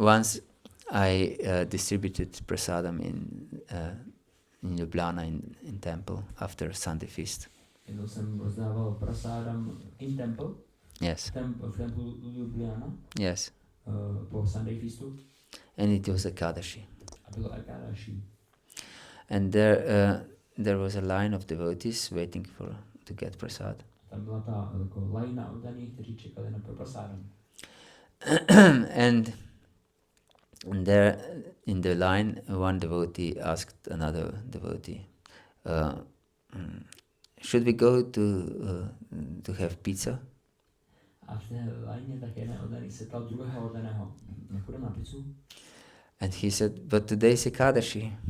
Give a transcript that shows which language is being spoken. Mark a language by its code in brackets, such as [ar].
[en] Once I distributed prasadam in Ljubljana in temple after Sunday feast. [cs] jednou jsem rozdával prasádam [en] in temple, Yes, [cs] v templu Ljubljana, [en] yes. [cs] po Sunday feastu, [en] And it was Ekadashi. [cs] a bylo Ekadashi. [en] And there was a line of devotees waiting to get prasad. [cs] Tam byla ta jako lajna oddaných, kteří čekali na prasádam. [en] And there in the line, one devotee asked another devotee, should we go to have pizza? [cs] A v té lajně tak jeden oddaný se ptal druhého oddaného, nepůjdeme na pizzu? [en] And he said, but today's Ekadashi.